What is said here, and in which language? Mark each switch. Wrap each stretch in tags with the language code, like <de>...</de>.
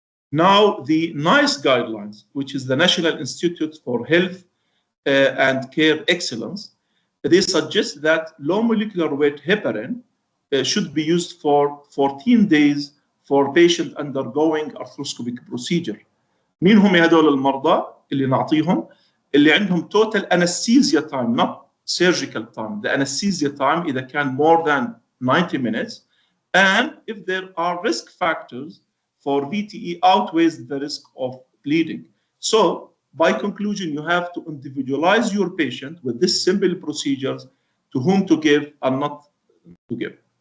<en>Now, the NICE guidelines, which is the National Institute for Health and Care Excellence, they suggest that low molecular weight heparin should be used for 14 days for patient undergoing arthroscopic procedure.</en> <ar>مين هم هذول المرضى اللي نعطيهم؟ اللي عندهم</ar> <en>total anesthesia time, not surgical time. The anesthesia time</en> <ar>إذا كان</ar> <en>more than 90 minutes, and if there are risk factors for VTE outweighs the risk of bleeding. So, by conclusion, you have to individualize your patient with this simple procedures to whom to give and not to give.</en>